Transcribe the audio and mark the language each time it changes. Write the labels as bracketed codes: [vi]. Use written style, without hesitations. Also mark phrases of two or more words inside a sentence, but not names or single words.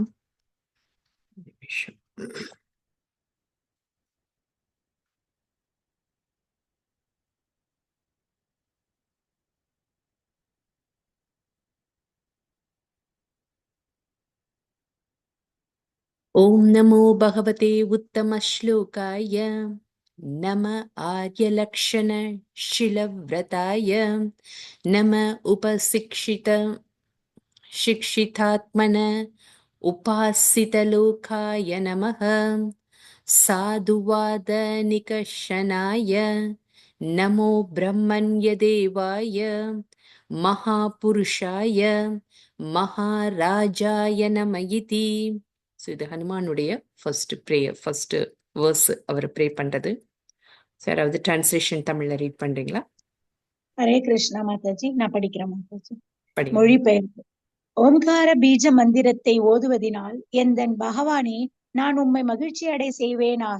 [ta] ஒரு நிமிஷம். [sa] ॐ नमो भगवते उत्तम श्लोकाय नम आर्यलक्षण शीलव्रताय नम उपशिक्षित शिक्षितात्मन उपासितलोकाय नमः साधुवादनिकषणाय नमो ब्रह्मण्यदेवाय महापुरुषाय महाराजाय नम इति. [ta] ஸோ இது ஹனுமானுடைய [en] first prayer, first verse [ta] அவர் ப்ரே பண்றது. யாராவது டிரான்ஸ்லேஷன் தமிழ்ல ரீட் பண்றீங்களா? ஹரே கிருஷ்ணா மாதாஜி, நான் படிக்கிறேன் மாதாஜி. படிங்க. மொழிபெயர்ப்பு. ஓம்கார பீஜ மந்திரத்தை ஓதுவதினால் எந்தன் பகவானே, நான் உம்மை மகிழ்ச்சி அடை செய்வேனாக.